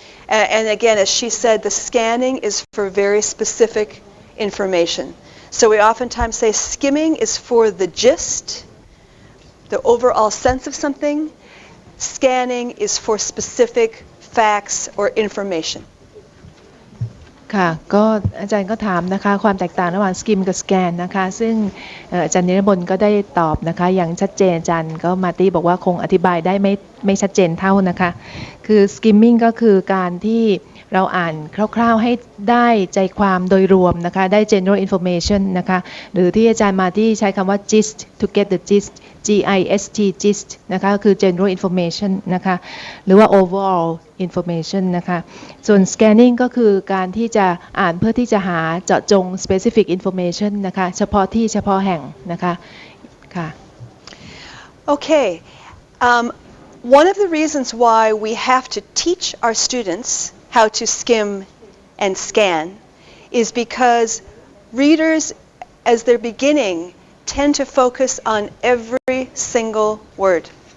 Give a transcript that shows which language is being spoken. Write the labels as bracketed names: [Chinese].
[English] And again, as she said, the scanning is for very specific information. So we oftentimes say skimming is for the gist, the overall sense of something. Scanning is for specific facts or information. [Thai] ค่ะก็อาจารย์ก็ถามนะคะความแตกต่างระหว่าง skim กับ scan นะคะซึ่งอาจารย์นิรบลก็ได้ตอบนะคะอย่างชัดเจนอาจารย์ก็มาตี้บอกว่าคงอธิบายได้ไม่ชัดเจนเท่านะคะ คือ skimming ก็คือการที่เราอ่านคร่าวๆให้ได้ใจความโดยรวมนะคะได้ general information นะคะหรือที่อาจารย์มาตี้ใช้คำว่า gist [English] to get the gist GIST gist [Thai] นะคะก็คือ general information นะคะหรือว่า overall information นะคะส่วน scanning ก็คือการที่จะอ่านเพื่อที่จะหาเจาะจง specific information นะคะเฉพาะที่เฉพาะแห่งนะคะค่ะ [English] Okay. One of the reasons why we have to teach our students how to skim and scan is because readers, as they're beginning, tend to focus on every single word.